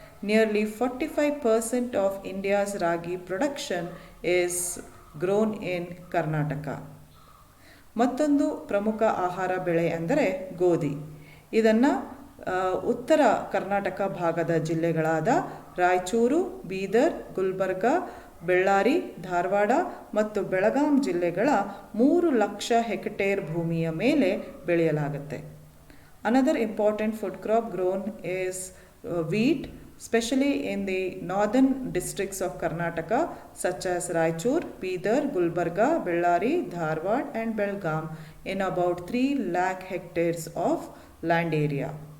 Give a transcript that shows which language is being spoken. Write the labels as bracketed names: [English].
[English] Nearly 45% of India's ragi production is grown in Karnataka. [Kannada] ಮತ್ತೊಂದು ಪ್ರಮುಖ ಆಹಾರ ಬೆಳೆ ಅಂದರೆ ಗೋಧಿ. ಇದನ್ನು ಉತ್ತರ ಕರ್ನಾಟಕ ಭಾಗದ ಜಿಲ್ಲೆಗಳಾದ ರಾಯಚೂರು, ಬೀದರ್, ಗುಲ್ಬರ್ಗ, ಬೆಳ್ಳಾರಿ, ಧಾರವಾಡ ಮತ್ತು ಬೆಳಗಾಂ ಜಿಲ್ಲೆಗಳ 3 ಲಕ್ಷ ಹೆಕ್ಟೇರ್ ಭೂಮಿಯ ಮೇಲೆ ಬೆಳೆಯಲಾಗುತ್ತೆ. [English] Another important food crop grown is wheat, especially in the northern districts of Karnataka such as Raichur, Bidar, Gulbarga, Bellary, Dharwad and Belgaum in about 3 lakh hectares of land area.